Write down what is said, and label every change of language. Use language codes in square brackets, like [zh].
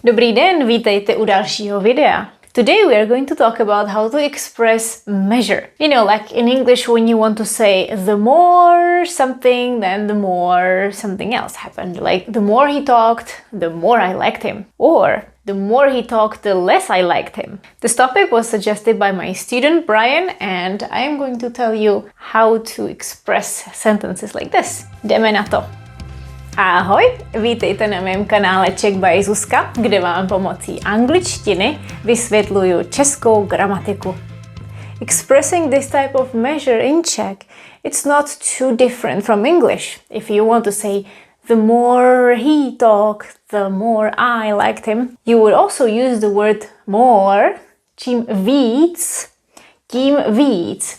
[cs] Dobrý den, vítejte u dalšího videa. [en] Today we are going to talk about how to express measure. You know, like in English when you want to say the more something, then the more something else happened. Like the more he talked, the more I liked him. Or the more he talked, the less I liked him. This topic was suggested by my student Brian and I am going to tell you how to express sentences like this. [cs] Jdeme na to. Ahoj, vítejte na mém kanále Czech by Zuzka, kde vám pomocí angličtiny vysvětluju českou gramatiku. [en] Expressing this type of measure in Czech, it's not too different from English. If you want to say, the more he talked, the more I liked him, you would also use the word more, [cs] čím víc, tím víc.